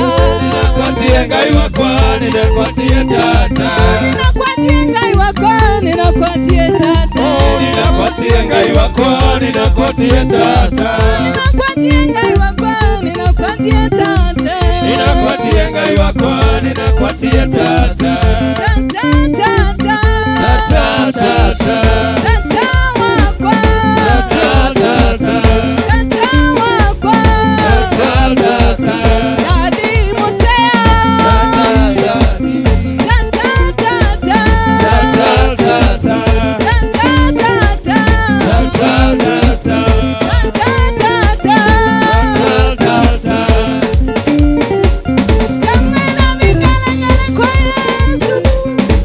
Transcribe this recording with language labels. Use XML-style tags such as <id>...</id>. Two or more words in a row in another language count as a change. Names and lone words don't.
<kam>Ninakwatie ngai wakwa, ninakwatie tata. Nakwatie ngai wakwa, nakwatie tata. Ninakwatie ngai wakwa, ninakwatie tata. Nakwatie ngai wakwa, nakwatie tata. Ninakwatie ngai wakwa, ninakwatie tata. Tata, tata. Tata, tata. Tata wakwa. Tata, tata. Tata wakwa. Tata, tata. Dadi Mosea. Tata, tata. Tata, tata. Tata, tata. Tata, tata. Tata, tata. Tata, tata. Tata, tata.</kam> <sw>Shangwe na vigelegele kwa Yesu.</sw>